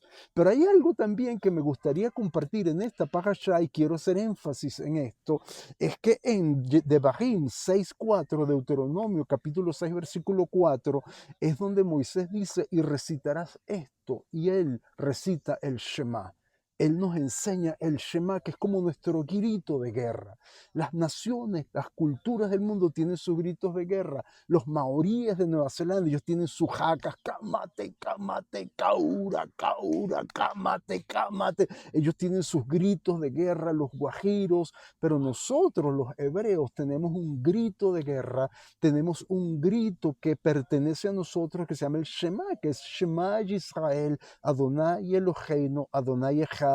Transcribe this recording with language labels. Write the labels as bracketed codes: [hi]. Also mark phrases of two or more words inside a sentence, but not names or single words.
[es] Pero hay algo también que me gustaría compartir en esta parashá, y quiero hacer énfasis en esto, es que en Devarim 6:4, Deuteronomio capítulo 6, versículo 4, es donde Moisés dice, y recitarás esto, y él recita el Shema. Él nos enseña el Shema, que es como nuestro grito de guerra. Las naciones, las culturas del mundo tienen sus gritos de guerra. Los maoríes de Nueva Zelanda, ellos tienen sus jacas, [mi] kamate, kamate, kaura, kaura, kamate, kamate. [es] Ellos tienen sus gritos de guerra, los guajiros, pero nosotros, los hebreos, tenemos un grito de guerra, tenemos un grito que pertenece a nosotros, que se llama el Shema, que es [he] שמע ישראל אדני אלהינו אדני אחד.